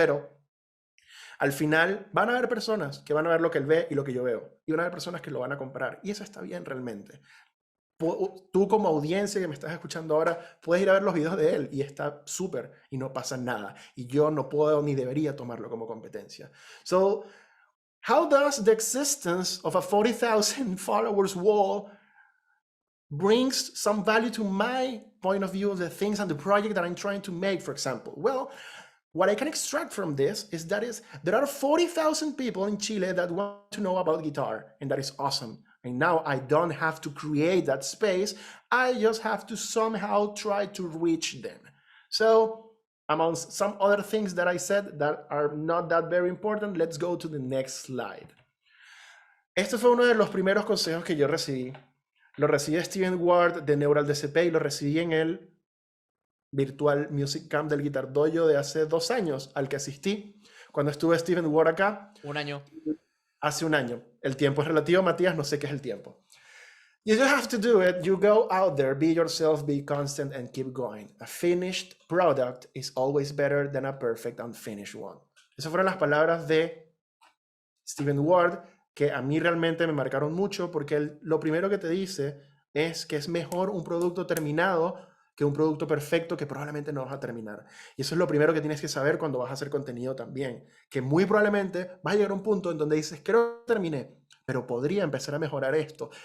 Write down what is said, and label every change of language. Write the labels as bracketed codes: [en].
[es] Pero al final van a haber personas que van a ver lo que él ve y lo que yo veo. Y van a haber personas que lo van a comprar. Y eso está bien realmente. Tú como audiencia que me estás escuchando ahora puedes ir a ver los videos de él y está súper y no pasa nada y yo no puedo ni debería tomarlo como competencia. [en] So, how does the existence of a 40,000 followers wall brings some value to my point of view of the things and the project that I'm trying to make, for example? Well, what I can extract from this is that there are 40,000 people in Chile that want to know about guitar, and that is awesome. And now I don't have to create that space. I just have to somehow try to reach them. So among some other things that I said that are not that very important, let's go to the next slide. [es] Este fue uno de los primeros consejos que yo recibí. Lo recibí de Steven Ward de Neural DCP y lo recibí en el Virtual Music Camp del Guitar Dojo de hace 2 años, al que asistí cuando estuve Steven Ward acá. 1 año. Hace 1 año. El tiempo es relativo, Matías, no sé qué es el tiempo. [en] You don't have to do it. You go out there, be yourself, be constant, and keep going. A finished product is always better than a perfect unfinished one. [es] Esas fueron las palabras de Steven Ward, que a mí realmente me marcaron mucho, porque él, lo primero que te dice es que es mejor un producto terminado que un producto perfecto que probablemente no vas a terminar. Y eso es lo primero que tienes que saber cuando vas a hacer contenido también, que muy probablemente vas a llegar a un punto en donde dices, creo que terminé, pero podría empezar a mejorar esto.